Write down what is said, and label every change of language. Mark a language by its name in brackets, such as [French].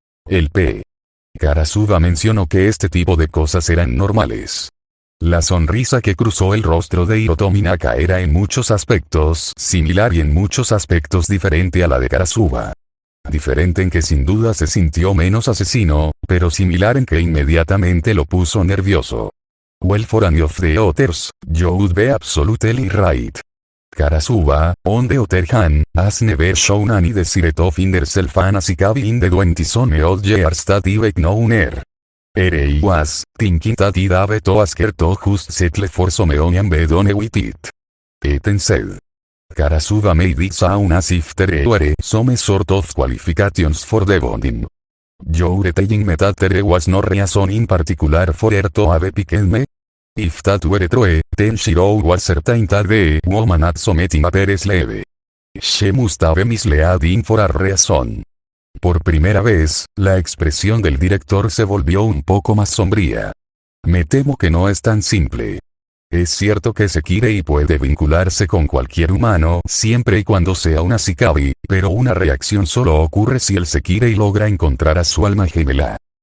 [Spanish] El P. Karasuba mencionó que este tipo de cosas eran normales. La sonrisa que cruzó el rostro de Hiroto Minaka era en muchos aspectos similar y en muchos aspectos diferente a la de Karasuba. Diferente en que sin duda se sintió menos asesino, pero similar en que inmediatamente lo puso nervioso. [English] Well for any of the others, you would be absolutely right. Karasuba, on the other hand, has never shown any desire to find herself an asikabi in the 20 odd years that I've known her. I was thinking that I'd have to ask her to just settle for some money and be done with it. Eten said. Karasuba made it sound as if there were some sort of qualifications for the bonding. You're telling me that there was no reason in particular for her to have picked me? If that were true, then Shiro was certain that the woman had something up her sleeve. She must have misled him for a reason. [Spanish] Por primera vez, la expresión del director se volvió un poco más sombría. Me temo que no es tan simple. Es cierto que Sekirei puede vincularse con cualquier humano siempre y cuando sea una Asikabi, pero una reacción solo ocurre si el Sekirei logra encontrar a su alma gemela.